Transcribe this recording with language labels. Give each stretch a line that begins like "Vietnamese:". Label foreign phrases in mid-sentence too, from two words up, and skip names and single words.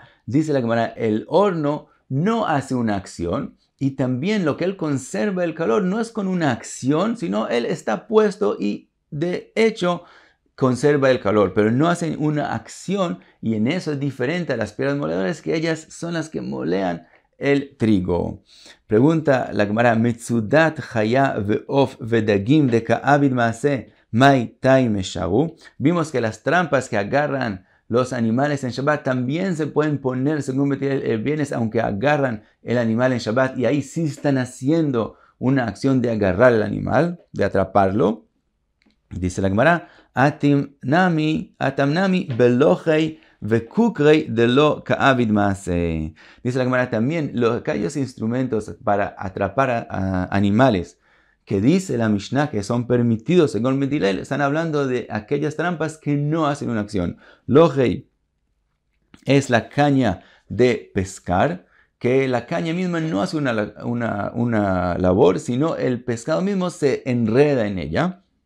Spanish: Dice la Gemara, el horno no hace una acción y también lo que él conserva el calor no es con una acción, sino él está puesto y de hecho conserva el calor, pero no hacen una acción y en eso es diferente a las piedras moledoras que ellas son las que molean el trigo. Pregunta la Gemara,
Aramaic: מצודת חיה ועוף ודגים דקא עביד מעשה מאי טעמא שרו.
Spanish: Vimos que las trampas que agarran los animales en Shabbat también se pueden poner según el viernes, aunque agarran el animal en Shabbat y ahí sí están haciendo una acción de agarrar el animal, de atraparlo. Dice la Gemara,
Aramaic: התם נמי בלוחי וקוקרי דלא קא עביד מעשה.
Spanish: Dice la Gemara también, aquellos instrumentos para atrapar a animales que dice la Mishnah que son permitidos según Bet Hillel, están hablando de aquellas trampas que no hacen una acción. Lochei es la caña de pescar, que la caña misma no hace una labor, sino el pescado mismo se enreda en ella.